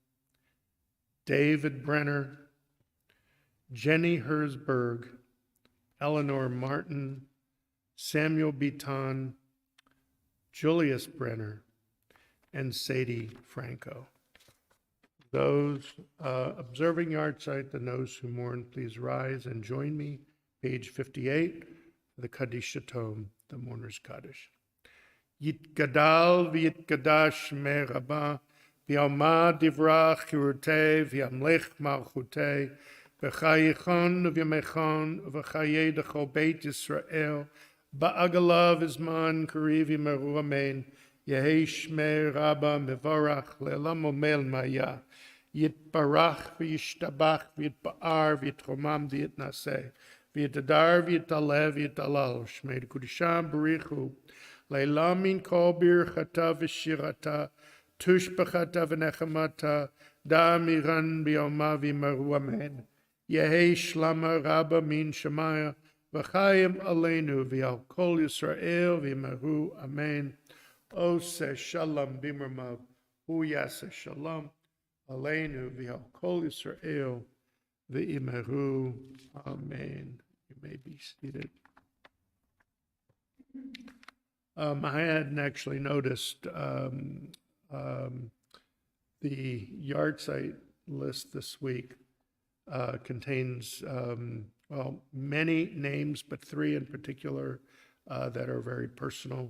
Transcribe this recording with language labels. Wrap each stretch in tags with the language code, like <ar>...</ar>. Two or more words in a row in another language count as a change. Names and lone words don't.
<en>David Brenner, Jenny Herzberg, Eleanor Martin, Samuel Beaton, Julius Brenner, and Sadie Franco. Those observing yard site and those who mourn, please rise and join me. Page 58, the Kaddish Tome, the Mourner's Kaddish.</en> <arc>יתגדל ויתקדש שמה רבא, בעלמא די ברא כרעותה, וימליך מלכותה, בחייכון וביומיכון, ובחיי דכל בית ישראל, בעגלא ובזמן קריב ואמרו אמן, יהא שמה רבא מברך לעלם ולעלמי עלמיא, יתברך וישתבח ויתפאר ויתרומם ויתנשא, ויתהדר ויתעלה ויתהלל, שמה דקודשא בריך הוא, לעלא מן כל ברכתא ושירתא, תשבחתא ונחמתא, דאמירן בעלמא ואמרו אמן, יהא שלמא רבא מן שמיא, וחיים עלינו ועל כל ישראל ואמרו אמן.</arc> <he>עושה שלום במרומיו, הוא יעשה שלום עלינו ועל כל ישראל ואמרו אמן.</he> <en>You may be seated. I hadn't actually noticed the yard site list this week contains many names, but three in particular that are very personal.</en>